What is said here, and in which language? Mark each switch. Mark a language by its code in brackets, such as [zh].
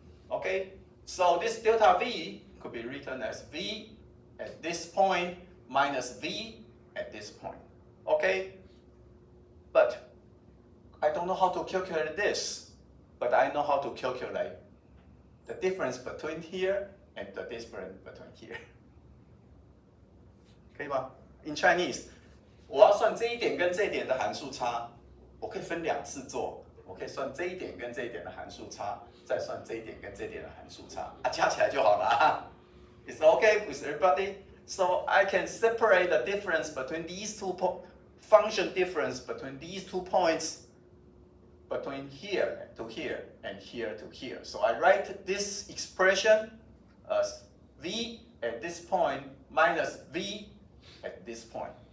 [en] Okay, so this delta v could be written as v at this point minus v at this point. Okay, but I don't know how to calculate this, but I know how to calculate the difference between here and the difference between here. [zh] 可以吗 ？ [en] In Chinese， [zh] 我要算这一点跟这一点的函数差，我可以分两次做。我可以算这一点跟这一点的函数差，再算这一点跟这一点的函数差，加起来就好了啊。 [en] It's okay with everybody. So I can separate the difference between these two function difference between these 2 points. Between here to here and here to here. So I write this expression as v at this point minus v at this point.